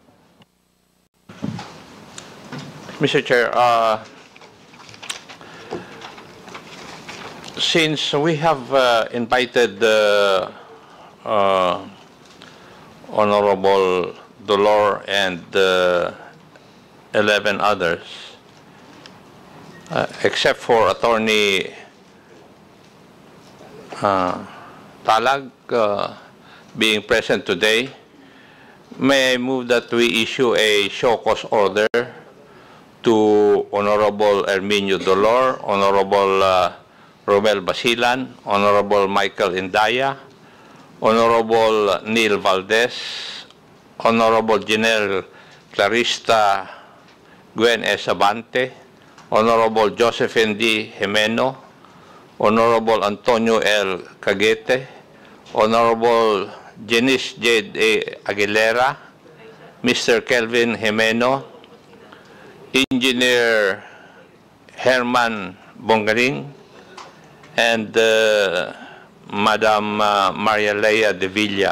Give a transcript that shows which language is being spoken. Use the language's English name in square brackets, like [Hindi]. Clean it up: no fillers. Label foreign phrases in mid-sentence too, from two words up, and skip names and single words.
[English] Mr. Chair, since we have invited Honorable Dolor and 11 others, except for Attorney Talag being present today, may I move that we issue a show cause order to Honorable Erminio Dolor, Honorable Romel Basilan, Honorable Michael Indaya, Honorable Neil Valdez, Honorable Janelle Clarista Gwen S. Abante, Honorable Josephine D. Jimeno, Honorable Antonio L. Caguete, Honorable Janice J. Aguilera, Mr. Kelvin Jimeno, Engineer Herman Bongaring, and Madam Maria Leia de Villa.